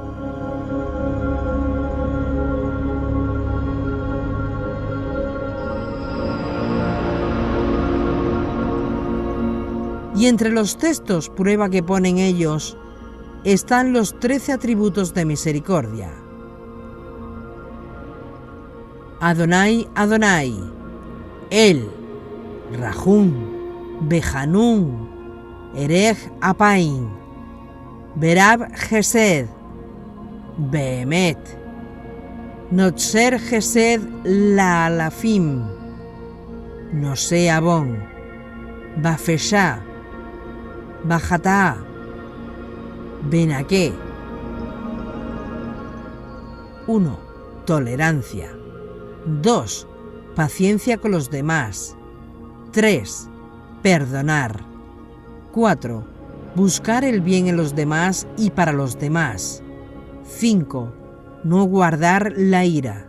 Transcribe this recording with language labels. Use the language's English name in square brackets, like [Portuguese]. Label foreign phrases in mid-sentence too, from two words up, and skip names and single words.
[Spanish] Y entre los textos prueba que ponen ellos están los 13 atributos de misericordia. [Hebrew] אדוני, אדוני, אל, רחום, וחנון, ארך אפים, ורב חסד, ואמת, נוצר חסד לאלפים, נושא עון, ופשע, וחטאה, ונקה. [Spanish] 1. Tolerancia. 2. Paciencia con los demás. 3. Perdonar. 4. Buscar el bien en los demás y para los demás. 5. No guardar la ira.